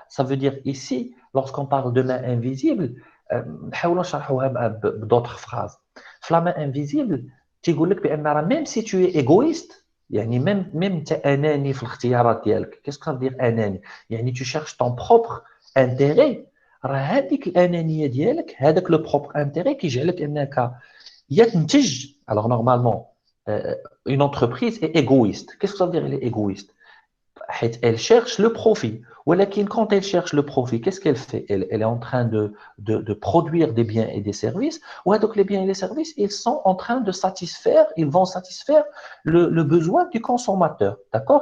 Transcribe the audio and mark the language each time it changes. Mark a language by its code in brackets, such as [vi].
[fr] Ça veut dire ici, lorsqu'on parle de main invisible, d'autres phrases. La main invisible, même si tu es égoïste, même tu es [ar] أناني في الاختيارات ديالك. [fr] Qu'est-ce que ça veut dire أناني? Tu cherches ton propre intérêt. [ar] راه هذيك الأنانية ديالك هذاك [fr] le propre intérêt [ar] كيجعلك أنك ينتج. [fr] Alors normalement, une entreprise est égoïste. Qu'est-ce que ça veut dire elle est égoïste? Elle cherche le profit. Quand elle cherche le profit, qu'est-ce qu'elle fait? Elle est en train de produire des biens et des services. Donc les biens et les services, ils vont satisfaire le besoin du consommateur. D'accord?